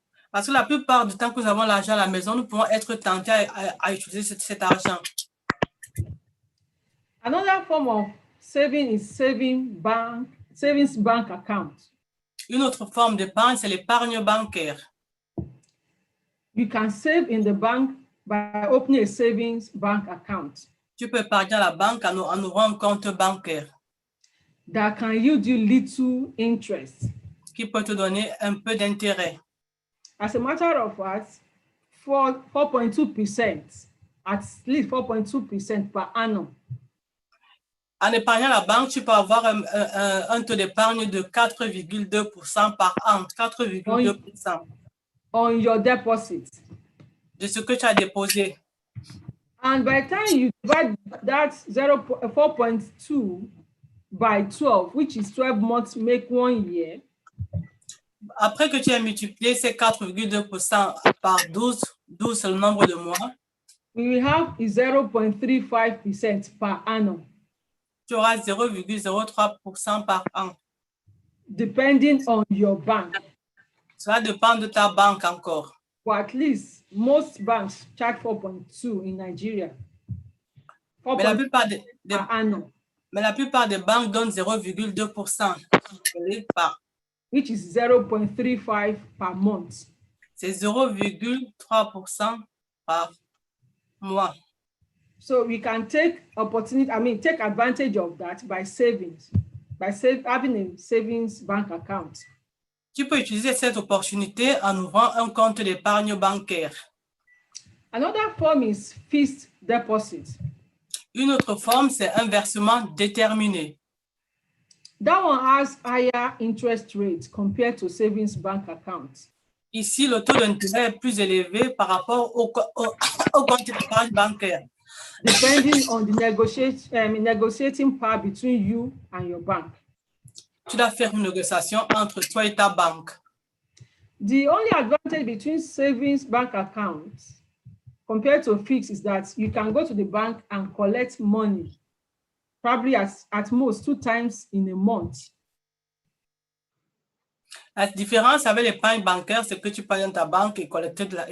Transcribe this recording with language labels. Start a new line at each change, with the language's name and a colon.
French: Parce que la plupart du temps que nous avons l'argent à la maison, nous pouvons être tentés à utiliser cet argent.
English: Another form of saving is savings bank account.
French: Une autre forme d'épargne, c'est l'épargne bancaire.
English: You can save in the bank by opening a savings bank account
French: Tu peux épargner à la banque en ouvrant un compte bancaire
English: that can yield you little interest.
French: qui peut te donner un peu d'intérêt.
English: As a matter of fact, 4.2%, at least 4.2% per annum.
French: En épargnant à la banque, tu peux avoir un taux d'épargne de 4,2% par an. 4,2%
English: On your deposit.
French: de ce que tu as déposé.
English: And by the time you divide that 4.2 by 12, which is 12 months, make 1 year.
French: Après que tu aies multiplié ces 4,2% par 12 c'est le nombre de mois,
English: We will have 0.35% per annum,
French: tu auras 0,03% par an.
English: depending on your bank.
French: Cela dépend de ta banque encore.
English: Or at least most banks charge 4.2 in Nigeria.
French: Mais la
English: 4.2
French: plupart des
English: per annum,
French: banques donnent 0,2% par.
English: which is 0.35 per month.
French: C'est 0,3% par mois.
English: So we can take take advantage of that by savings, having a savings bank account.
French: Tu peux utiliser cette opportunité en ouvrant un compte d'épargne bancaire.
English: Another form is fixed deposit.
French: Une autre forme, c'est un versement déterminé.
English: That one has higher interest rates compared to savings bank accounts.
French: Ici, le taux d'intérêt est plus élevé par rapport au compte d'épargne bancaire.
English: Depending on the negotiating power between you and your bank.
French: Tu dois faire une négociation entre toi et ta banque.
English: The only advantage between savings bank accounts compared to fixed is that you can go to the bank and collect money, probably at most 2 times in a month.
French: La différence avec l'épargne bancaire, c'est que tu peux aller dans ta banque et collecter